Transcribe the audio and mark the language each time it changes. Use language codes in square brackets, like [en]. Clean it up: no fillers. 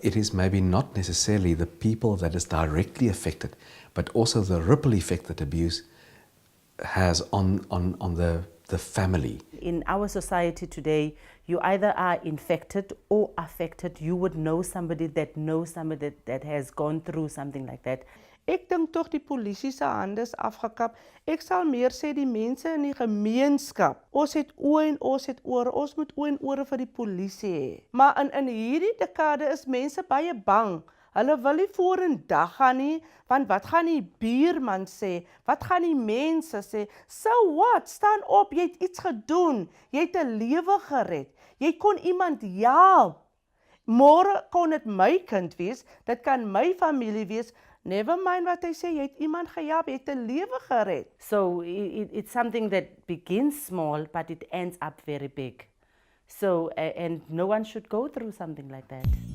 [en] It is maybe not necessarily the people that is directly affected, but also the ripple effect that abuse has on the family. In our society today, you either are infected or affected. You would know somebody that has gone through something like that. [af] Ek dink tog die polisie se hande is afgekap. Ek sal meer sê die mense in die gemeenskap. Ons het oë en ons het ore. Ons moet oë en ore vir die polisie hê. Maar in hierdie dekade is mense baie bang. Hulle wil nie vorendag gaan nie, want wat gaan die buurman sê? Wat gaan die mense sê? [en] So what? [af] Staan op, jy het iets gedoen. Jy het 'n lewe gered. Jy kon iemand help. Môre kon dit my kind wees, dit kan my familie wees. [en] Never mind [af] wat hy sê, jy het iemand gehelp, jy het 'n lewe gered. [en] So it's something that begins small, but it ends up very big. So, and no one should go through something like that.